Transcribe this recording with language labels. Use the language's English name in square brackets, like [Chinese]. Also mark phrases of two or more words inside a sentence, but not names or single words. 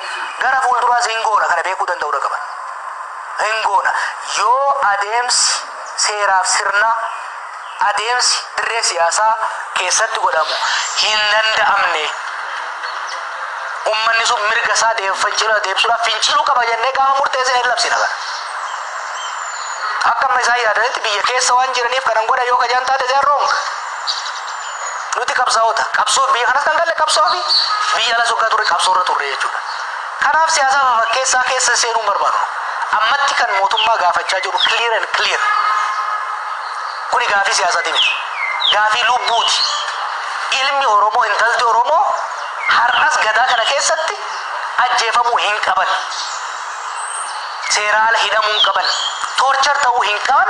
[Oromo] Gara fuulduraas hin goona kana beekuu danda'uu qaban. Hin goona yoo adeemsi seeraaf sirna adeemsi dirree siyaasaa keessatti godhamu hin danda'amne ummanni sun mirga isaa deemsuudhaaf finciluu qaba jennee gaafa murteessine hin labsina kana. Akkam isaa yaadanitti biyya keessa waan jiraniif kanan godha yoo kajaan taate [English] they are wrong. [Oromo] Nuti qabsaa'ota qabsoo biyya kanas kan galle qabsoo fi biyya ala soggaa turre qabsoo irra turre jechuudha. Kanaaf siyaasa fakkeessaa keessa seenuu barbaadu. Ammatti kan mootummaa gaafachaa jiru [English] clear and clear. [Oromo] Kuni gaafii siyaasaati miti. Gaafii lubbuuti. Ilmi Oromoo intalti Oromoo har'as gadaa kana keessatti ajjeefamuu hin qaban. Seeraan ala hidhamuu hin qaban. Torchar ta'uu hin qaban.